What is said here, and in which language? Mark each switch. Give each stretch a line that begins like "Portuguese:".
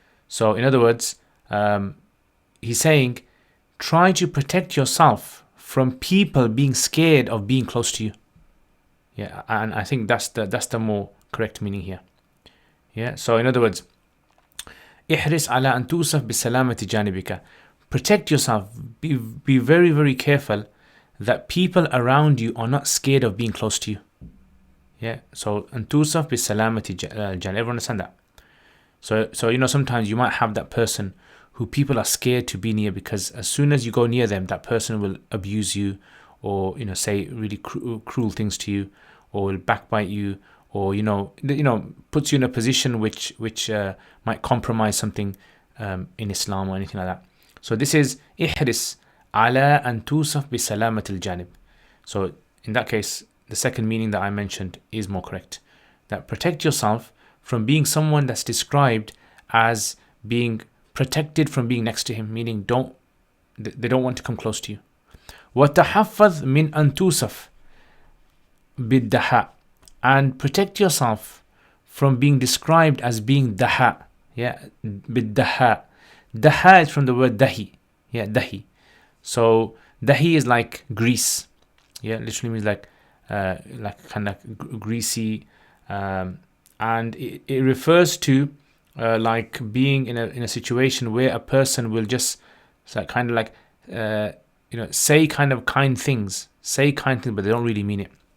English: So in other words, he's saying try to protect yourself from people being scared of being close to you. Yeah, and I think that's the more correct meaning here. Yeah, so in other words,
Arabic: احرص على أن توصف بسلامة جانبك.
English: Protect yourself. Be very, very careful that people around you are not scared of being close to you. Yeah, so
Arabic: أن توصف بسلامة الجانب.
English: Everyone understand that? So you know, sometimes you might have that person who people are scared to be near, because as soon as you go near them, that person will abuse you, or you know, say really cruel things to you, or will backbite you, or you know puts you in a position which might compromise something in Islam or anything like that. So this is
Arabic: احرص على أن توصف بسلامة الجانب.
English: So in that case, the second meaning that I mentioned is more correct. That protect yourself from being someone that's described as being protected from being next to him, meaning they don't want to come close to you.
Arabic: وتحفظ من أن توصف بالدحاء.
English: And protect yourself from being described as being daha. Yeah,
Arabic: بالدحاء.
English: Daha is from the word dahi. Yeah, dahi. So dahi is like grease. Yeah, literally means like kind of greasy, and it refers to like being in a situation where a person will just kind of like say kind of kind things, but they don't really mean it.